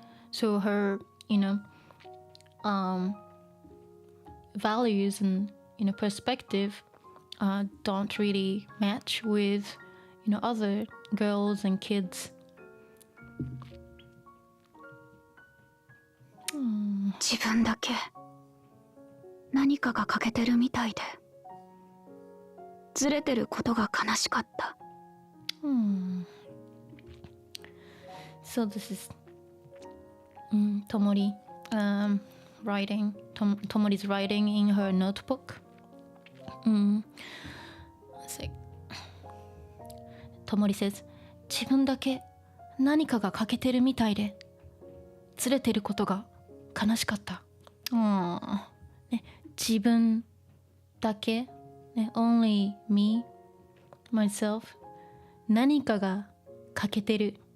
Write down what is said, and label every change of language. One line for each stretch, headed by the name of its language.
English: so her you know values and you know perspective don't really match with you know other girls and kids
Japanese: 自分だけ何かが欠けてるみたいでずれてることが悲しかった。
English: So this is Tomori writing. Tomori's writing in her notebook. Tomori says
Japanese: 自分だけ何かが欠けてるみたいでずれてることが悲しかった。ね、自分だけ、ね、
English: only me, myself
Japanese: 何かが欠けてる。